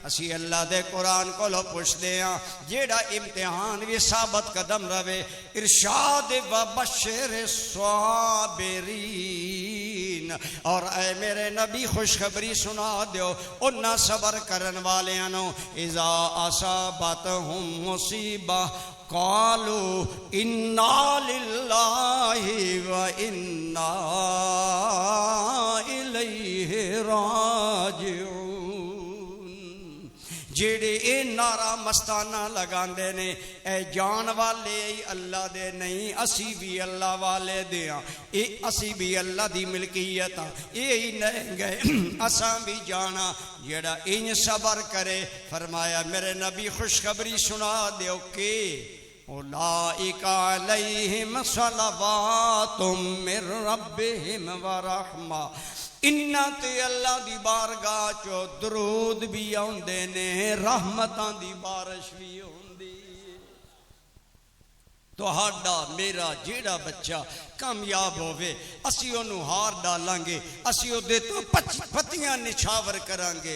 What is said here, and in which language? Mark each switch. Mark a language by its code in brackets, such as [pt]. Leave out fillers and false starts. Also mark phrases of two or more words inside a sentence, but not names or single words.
[pa] ਅਸੀਂ ਅੱਲਾਹ ਦੇ ਕੁਰਾਨ ਕੋਲੋਂ ਪੁੱਛਦੇ ਹਾਂ ਜਿਹੜਾ ਇਮਤਿਹਾਨ ਭੀ ਸਾਬਤ ਕਦਮ ਰਵੇ। [ar] إرشاد وبشر الصابرين, [ur] اور اے میرے نبی خوشخبری سنا دو [pa] ਉਨ੍ਹਾਂ ਸਬਰ ਕਰਨ ਵਾਲਿਆਂ ਨੂੰ। [ar] إذا أصابتهم مصيبة قالوا إنا لله وإنا إليه راجعون. [pa] ਜਿਹੜੇ ਏ ਨਾਰਾ ਮਸਤਾਨਾ ਲਗਾਂਦੇ ਨੇ ਏ ਜਾਣ ਵਾਲੇ ਅੱਲਾਹ ਦੇ ਨਹੀਂ, ਅਸੀਂ ਭੀ ਅੱਲਾਹ ਵਾਲੇ ਦੇ ਹਾਂ, ਏ ਅਸੀਂ ਭੀ ਅੱਲਾਹ ਦੀ ਮਿਲਕੀਅਤ ਹਾਂ, ਏ ਹੀ ਨਹੀਂ ਗਏ ਅਸਾਂ ਭੀ ਜਾਣਾ। ਜਿਹੜਾ ਇੰਜ ਸਬਰ ਕਰੇ ਫ਼ਰਮਾਇਆ ਮੇਰੇ ਨਬੀ ਖ਼ੁਸ਼ਖ਼ਬਰੀ ਸੁਣਾ ਦੋ ਕੇ [ar] أولئك عليهم صلوات من ربهم ورحمة, [pa] ਇੰਨਾ ਤੇ ਅੱਲਾਹ ਦੀ ਬਾਰਗਾਹ ਚੋਂ ਦਰੂਦ ਭੀ ਆਉਂਦੇ ਨੇ, ਰਹਿਮਤਾਂ ਦੀ ਬਾਰਿਸ਼ ਭੀ ਹੋਂਦੀ। ਤੁਹਾਡਾ ਮੇਰਾ ਜਿਹੜਾ ਬੱਚਾ ਕਾਮਯਾਬ ਹੋਵੇ ਅਸੀਂ ਓਹਨੂੰ ਹਾਰ ਡਾਲਾਂਗੇ, ਅਸੀਂ ਓਹਦੇ ਤੋਂ ਪੱਤੀਆਂ ਨਿਛਾਵਰ ਕਰਾਂਗੇ।